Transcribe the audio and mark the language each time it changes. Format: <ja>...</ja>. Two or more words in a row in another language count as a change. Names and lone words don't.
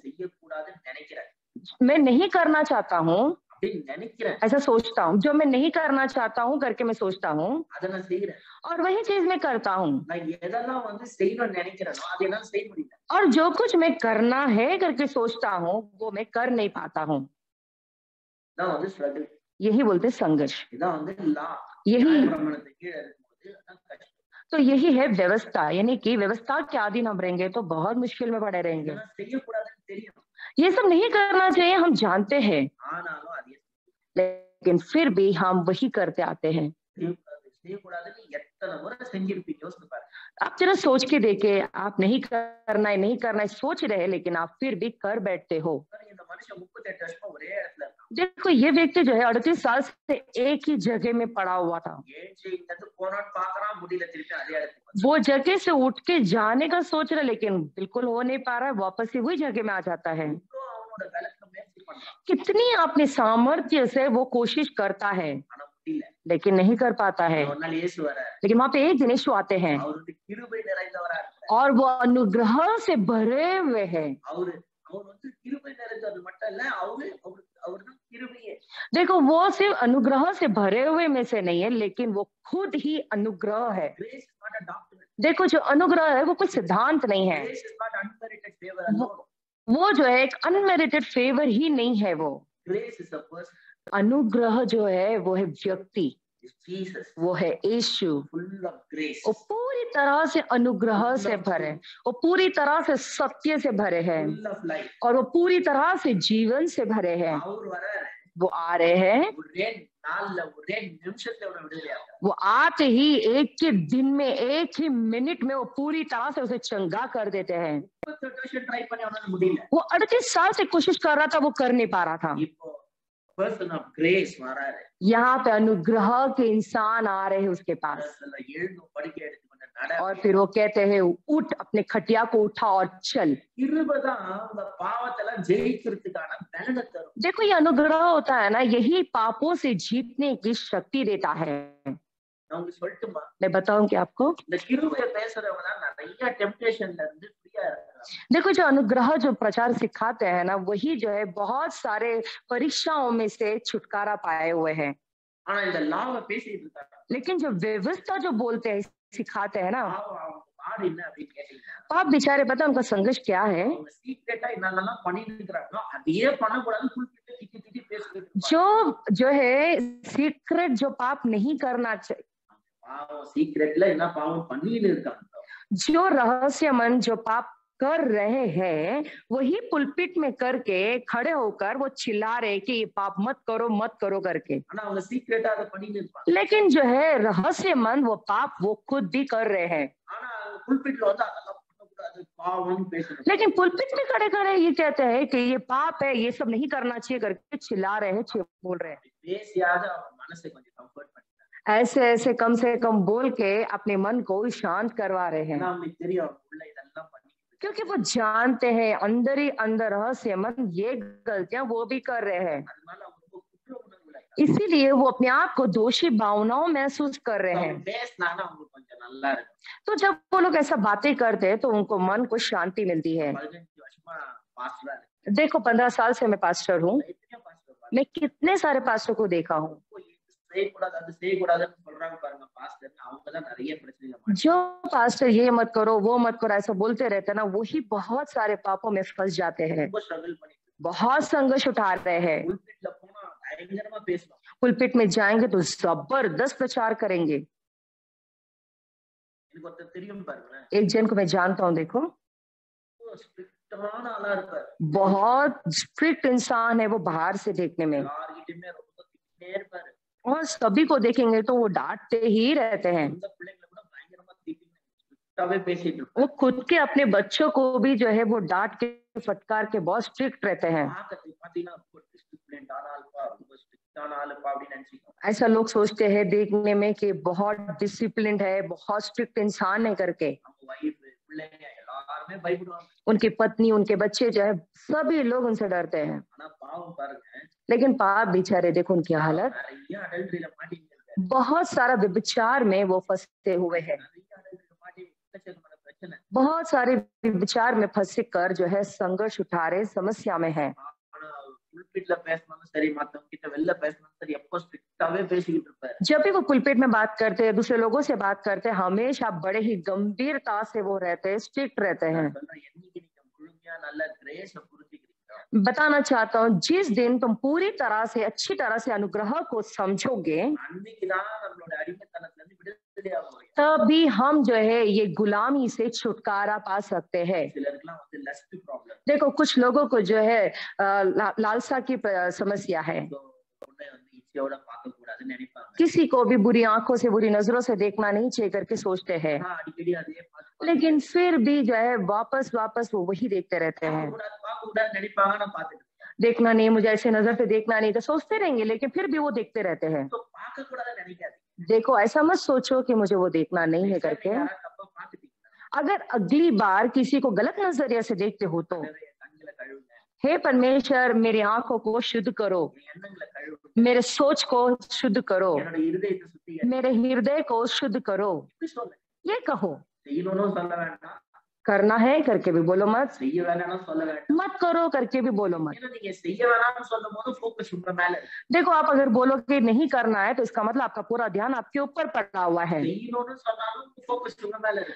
<ta>செய்யக்கூடாதுன்னு நினைக்கிறேன்</ta> <hi>मैं नहीं करना चाहता हूँ</hi> <ta>அப்படின்னு நினைக்கிறேன்</ta> <hi>ऐसा सोचता हूँ, जो मैं नहीं करना चाहता हूँ करके मैं सोचता हूँ</hi> <ta>அதை நான் செய்யறேன்</ta> <hi>और वही चीज मैं करता हूँ।</hi> <ta>நான் எதெல்லாம் செய்யணும்னு நினைக்கிறேனோ அதை எல்லாம் செய்ய முடியல</ta> <hi>और जो कुछ मैं करना है करके सोचता हूँ वो मैं कर नहीं पाता हूँ।</hi> <ta>இதான் ஸ்ட்ரகிள்</ta> <hi>यही बोलते संघर्ष,</hi> <ta>இதான் லா</ta> <hi>यही</hi> <ta>பிரமாணத்தை கீழே இருக்கும்போது அதான் கஷ்டம்</ta> <hi>तो यही है व्यवस्था, यानी कि व्यवस्था के अधीन हम रहेंगे तो बहुत मुश्किल में पड़े रहेंगे।</hi> <ta>இதெல்லாம் செய்யக்கூடாதுன்னு தெரியும்</ta> <hi>ये सब नहीं करना चाहिए हम जानते हैं,</hi> <ta>ஆனாலும் அது</ta> <hi>लेकिन फिर भी हम वही करते आते हैं।</hi> <ta>செய்யக்கூடாதுன்னு எத்தனை முறை செஞ்சிருப்பீங்க யோசிச்சு பாருங்க</ta> <hi>आप जरा सोच के देखे, आप नहीं करना है, नहीं करना है सोच रहे हैं लेकिन आप फिर भी कर बैठते हो।</hi> <ta>இந்த மனுஷன் 38 வருஷமா ஒரே இடத்துல இருக்கான்</ta> <hi>देखो ये व्यक्ति जो है 38 साल से एक ही जगह में पड़ा हुआ था।</hi> <ta>ஏஞ்சி இந்த இடத்துக்கு போனான்னு பாக்குறான் முடியல திருப்பி அதே இடத்துக்கு</ta> <hi>वो जगह से उठ के जाने का सोच रहा है लेकिन बिल्कुल हो नहीं पा रहा है, वापस से वही जगह में आ जाता है।</hi> <ta>அவனோட பலத்துல முயற்சி பண்றான்</ta> <hi>कितनी अपने सामर्थ्य से वो कोशिश करता है</hi> <ta>ஆனா முடியல</ta> <hi>लेकिन नहीं कर पाता है।</hi> <ta>ஒரு நாள் இயேசு வர</ta> <hi>लेकिन वहां पे एक दिन यीशु आते हैं</hi> <ta>அவருக்கு கிருபை நிறைந்தவரா இருக்கிறார்</ta> <hi>और वो अनुग्रह से भरे हुए हैं।</hi> <ta>அவர் கிருபை நிறைந்தவர் மட்டும் இல்ல அவர்தான் கிருபையே</ta> <hi>देखो वो सिर्फ अनुग्रह से भरे हुए में से नहीं है लेकिन वो खुद ही अनुग्रह है।</hi> <en>grace is not a doctrine</en> <hi>देखो जो अनुग्रह है वो कोई सिद्धांत नहीं है,</hi> <en>grace is not unmerited favor alone</en> <hi>वो जो है एक</hi> <en>unmerited favor</en> <hi>ही नहीं है। वो</hi> <en>grace is a person</en> <hi>अनुग्रह जो है वो है व्यक्ति,</hi> <en>is Jesus</en> <hi>वो है यीशु।</hi> <en>full of grace</en> <hi>वो पूरी तरह से अनुग्रह से भरे, वो पूरी तरह से सत्य से भरे हैं</hi> <en>full of life</en> <hi>और वो पूरी तरह से जीवन से भरे हैं।</hi> <ta>அவர் வராரு</ta> <hi>वो आ रहे हैं,</hi> <ta>ஒரே நாள்ல ஒரே நிமிஷத்துல அவரை விடுதலையாக்குறார்</ta> <hi>वो आते ही एक ही दिन में एक ही मिनट में वो पूरी तरह से उसे चंगा कर देते हैं।</hi> <ta>38 வருஷம் ட்ரை பண்ணி அவனால முடியல</ta> <hi>वो 38 साल से कोशिश कर रहा था, वो कर नहीं पा रहा था।</hi> <ta>இப்போ</ta> <en>person of grace</en> <ta>வராரு</ta> <hi>यहाँ पे अनुग्रह के इंसान आ रहे हैं उसके पास</hi> <ta>எழுந்து படுக்கை எடுத்து கொண்டு நட</ta> <hi>और फिर वो कहते हैं उठ, अपने खटिया को उठा और चल।</hi> <ta>கிருபைதான் உங்க பாவத்தெல்லாம் ஜெயிக்கிறதுக்கான பலனை தரும்</ta> <hi>देखो ये अनुग्रह होता है ना, यही पापों से जीतने की शक्ति देता है।</hi> <ta>நான் உங்களுக்கு சொல்லட்டுமா</ta> <hi>मैं बताऊं कि आपको,</hi> <ta>இந்த கிருபையை பேசுறவங்க தான் நிறைய டெம்ப்டேஷன்ல இருந்து ஃப்ரீயா இருக்காங்க</ta> <hi>देखो जो अनुग्रह जो प्रचार सिखाते हैं ना वही जो है बहुत सारे परीक्षाओं में से छुटकारा पाए हुए हैं।</hi> <ta>ஆனா இந்த லாவை பேசிட்டு இருக்காங்க</ta> <hi>लेकिन जो व्यवस्था जो बोलते हैं सिखाते हैं ना,</hi> <ta>அவங்க பாடு என்ன அப்படின்னு கேட்டீங்கன்னா</ta> <hi>आप बेचारे पता उनका संघर्ष क्या है।</hi> <ta>அவங்க சீக்ரெட்டா என்னென்னலாம் பண்ணிட்டு இருக்கிறாங்களோ அதையே பண்ணக்கூடாதுன்னு குறிப்பிட்டு திட்டி திட்டி பேசிட்டு</ta> <hi>जो है सीक्रेट जो पाप नहीं करना चाहिए,</hi> <ta>பாவம் சீக்ரெட்ல என்ன பாவம் பண்ணிட்டு இருக்காங்க</ta> <hi>जो रहस्यमन जो पाप कर रहे हैं वही पुलपिट में करके खड़े होकर वो चिल्ला रहे कि ये पाप मत करो करके।</hi> <ta>ஆனா அவங்க சீக்ரெட்டா அதை பண்ணிட்டு இருப்பாங்க</ta> <hi>लेकिन जो है रहस्यमन वो पाप वो खुद भी कर रहे हैं।</hi> <ta>ஆனா புல்பிட்ல அதெல்லாம் பண்ணக்கூடாது பாவம்னு பேசுறாங்க</ta> <hi>लेकिन पुलपिट में खड़े खड़े ये कहते हैं कि ये पाप है, ये सब नहीं करना चाहिए करके चिल्ला रहे हैं, बोल रहे हैं।</hi> <ta>பேசியாவது அவங்க மனசை கொஞ்சம் கம்ஃபர்ட் பண்ணி</ta> <hi>ऐसे ऐसे कम से कम बोल के अपने मन को शांत करवा रहे हैं,</hi> <ta>ஏன்னா அவங்களுக்கு தெரியும் உள்ள இதெல்லாம் பண்ணி</ta> <hi>क्योंकि वो जानते हैं अंदर ही अंदर रहस्य मन ये गलतियां वो भी कर रहे हैं,</hi> <ta>அதனால அவங்க ரொம்ப குற்ற உணர்வுல</ta> <hi>इसीलिए वो अपने आप को दोषी भावनाओं महसूस कर रहे हैं।</hi> <ta>பேசினாங்கன்னா அவங்களுக்கு கொஞ்சம் நல்லா இருக்கும்।</ta> <hi>तो जब वो लोग ऐसा बातें करते हैं तो उनको मन को शांति मिलती है।</hi> <ta>15 வருஷமா பாஸ்டரா இருக்கு।</ta> <hi>देखो 15 साल से मैं पास्टर हूँ,</hi> <ta>எத்தனையோ பாஸ்டர்</ta> <hi>मैं कितने सारे पास्टर को देखा हूँ।</hi> <ta>செய்யக்கூடாது அது செய்யக்கூடாதுன்னு சொல்றாங்க பாருங்க பாஸ்டர், அவங்க தான் நிறைய பிரச்சனையில மாட்டிக்கிறாங்க।</ta> <hi>जो पास्टर ये मत करो वो मत करो ऐसा बोलते रहते हैं ना, वही बहुत सारे पापों में फंस जाते हैं,</hi> <ta>ரொம்ப ஸ்ட்ரகிள் பண்ணிட்டு</ta> <hi>बहुत संघर्ष उठा रहे हैं।</hi> <ta>புல்பிட்ல போனா பயங்கரமா பேசுவாங்க।</ta> <hi>पुलपिट में जाएंगे तो जबरदस्त प्रचार करेंगे।</hi> <ta>எனக்கு ஒருத்தர் தெரியும் பாருங்களேன்,</ta> <hi>एक जन को मैं जानता हूँ, देखो</hi> <ta>ஸ்ட்ரிக்டான ஆளா இருப்பார்,</ta> <hi>बहुत स्ट्रिक्ट इंसान है वो बाहर से देखने में,</hi> <ta>யார்கிட்டயுமே ரொம்ப திட்டிட்டே இருப்பாரு।</ta> <hi>और सभी को देखेंगे तो वो डांटते ही रहते हैं।</hi> <ta>சொந்த பிள்ளைங்களை கூட பயங்கரமா திட்டிட்டு ஸ்ட்ரிக்டாவே பேசிட்டு இருப்பாரு।</ta> <hi>वो खुद के अपने बच्चों को भी जो है वो डांट के फटकार के बहुत स्ट्रिक्ट रहते हैं।</hi> <ta>பார்க்கறதுக்கு பாத்தீங்கன்னா ரொம்ப டிசிப்ளின்டான ஆள்பா, ரொம்ப ஸ்ட்ரிக்டான ஆளுப்பா அப்படின்னு நினைச்சுக்கோங்க।</ta> <hi>ऐसा लोग सोचते हैं देखने में कि बहुत डिसिप्लिन्ड है, बहुत स्ट्रिक्ट इंसान है करके।</hi> <ta>அவங்க வைஃப் பிள்ளைங்க எல்லாருமே பயப்படுவாங்க।</ta> <hi>उनकी पत्नी उनके बच्चे जो है सभी लोग उनसे डरते हैं,</hi> <ta>ஆனா பாவம் பாருங்க,</ta> <hi>लेकिन पाप बेचारे देखो उनकी हालत,</hi> <ta>நிறைய அடல்ட்ரியில மாட்டிங்க,</ta> <hi>बहुत सारा व्यभिचार में वो फंसे हुए हैं,</hi> <ta>நிறைய அடல்ட்ரியில மாட்டி எக்கச்சக்கமான பிரச்சனை।</ta> <hi>बहुत सारे व्यभिचार में फंसे कर जो है संघर्ष उठा रहे, समस्या में है।</hi> <ta>ஆனா புல்பிட்ல பேசணும் சரி, மத்தவங்க கிட்ட வெளில பேசணும் சரி, எப்போ ஸ்ட்ரிக்டாவே பேசிக்கிட்டு இருப்பாரு।</ta> <hi>जब भी वो पुलपिट में बात करते हैं, दूसरे लोगों से बात करते हैं, हमेशा बड़े ही गंभीरता से वो रहते हैं, स्ट्रिक्ट रहते हैं।</hi> <ta>நான் சொல்றேன், என்னைக்கு நீங்க முழுமையா நல்ல கிரேஸ புரிஞ்சுக்கிறீங்க,</ta> <hi>बताना चाहता हूँ जिस दिन तुम पूरी तरह से अच्छी तरह से अनुग्रह को समझोगे,</hi> <ta>அன்னைக்குதான் நம்மளோட அடிமைத்தனத்துல இருந்து விடுதலை ஆக முடியும்।</ta> <hi>तभी हम जो है ये गुलामी से छुटकारा पा सकते हैं।</hi> <ta>சிலருக்குலாம் வந்து</ta> <en>lust problem,</en> <hi>देखो कुछ लोगों को जो है लालसा की समस्या है,</hi> <ta>பொண்ணை வந்து இச்சையோட பார்க்க கூடாதுன்னு நினைப்பாங்க।</ta> <hi>किसी को भी बुरी आंखों से बुरी नजरों से देखना नहीं चाहिए करके सोचते हैं,</hi> <ta>ஆனா அடிக்கடி அதே பார்த்து</ta> <hi>लेकिन फिर भी जो है वापस वापस वो वही देखते रहते हैं।</hi> <ta>பார்க்க கூடாது நினைப்பாங்க। நான் பார்த்துட்டு</ta> <hi>देखना नहीं, मुझे ऐसे नजर से देखना नहीं, तो सोचते रहेंगे, लेकिन फिर भी वो देखते रहते हैं।</hi> <ta>तो பார்க்க கூடாதுன்னு நினைக்காதீங்க।</ta> <hi>देखो ऐसा मत सोचो कि मुझे वो देखना नहीं है करके।</hi> <ta>யாரா தப்பா பார்த்துட்டீங்கன்னா</ta> <hi>अगर अगली बार किसी को गलत नजरिया से देखते हो तो</hi> <ta>கண்களை கழுவுங்க,</ta> <hi>हे परमेश्वर मेरी आंखों को शुद्ध करो,</hi> <ta>என் எண்ணங்களை கழுவுங்க,</ta> <hi>मेरे सोच को शुद्ध करो,</hi> <ta>என்னோட இருதயத்தை சுத்திகரி।</ta> <hi>मेरे हृदय को शुद्ध करो।</hi> <ta>இப்படி சொல்ல</ta> <hi>ये कहो,</hi> <ta>செய்யணும்னு சொல்ல வேண்டாம்,</ta> <hi>करना है करके भी बोलो मत,</hi> <ta>செய்ய வேணாம்னு சொல்ல வேண்டாம்।</ta> <hi>मत करो करके भी बोलो मत।</hi> <ta>ஏன்னா நீங்க செய்ய வேணாம்னு சொல்லும் போது ஃபோக்கஸ் உங்க மேல இருக்கு।</ta> <hi>देखो आप अगर बोलोगे नहीं करना है तो इसका मतलब आपका पूरा ध्यान आपके ऊपर पड़ा हुआ है।</hi> <ta>செய்யணும்னு சொன்னாலும் ஃபோக்கஸ் உங்க மேல இருக்கு।</ta>